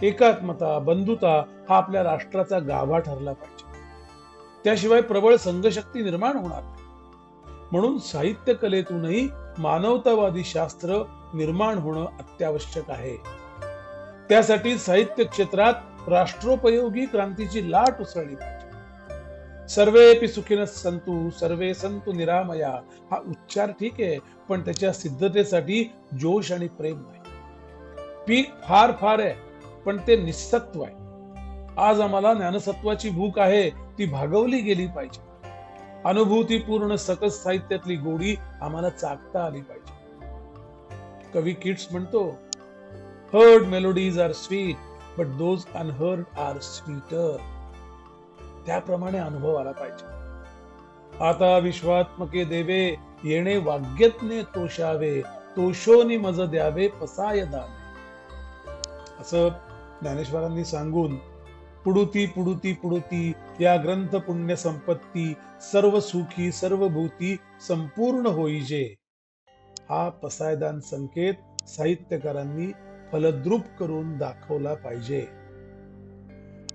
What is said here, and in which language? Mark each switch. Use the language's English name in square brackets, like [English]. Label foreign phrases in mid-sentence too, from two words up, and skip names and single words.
[Marathi] एकात्मता, बंधुता हा आपल्या राष्ट्राचा गाभा ठरला पाहिजे. त्याशिवाय प्रबळ संघशक्ती निर्माण होणार नाही. म्हणून साहित्य कलेतूनही मानवतावादी शास्त्र निर्माण होणं अत्यावश्यक आहे. त्यासाठी साहित्य क्षेत्रात राष्ट्रोपयोगी क्रांतीची लाट उसळली पाहिजे. [Sanskrit] सर्वेपि सुखिनः सन्तु सर्वे सन्तु निरामया [Marathi] हा उच्चार ठीक आहे, पण त्याच्या सिद्धतेसाठी जोश आणि प्रेम नाही. पीक फार फार आहे, पण ते निस्सत्व आहे. आज आम्हाला ज्ञानसत्वाची भूक आहे, ती भागवली गेली पाहिजे. अनुभूतीपूर्ण सकस साहित्यातली गोडी आम्हाला चाकता आली पाहिजे. कवी किट्स म्हणतो, [English] Heard melodies are sweet but those unheard are sweeter. [Marathi] त्याप्रमाणे अनुभव आला पाहिजे. आता विश्वात्मके देवे येणे वाग्यज्ञे तोषावे, तोषोनी मज द्यावे पसाय दान. असं ज्ञानेश्वरांनी सांगून पुडुती पुडुती पुडुती या ग्रंथ पुण्य संपत्ती सर्व सुखी सर्व भूती संपूर्ण होईजे हा पसायदान संकेत साहित्यकारांनी फलद्रूप करून दाखवला पाहिजे.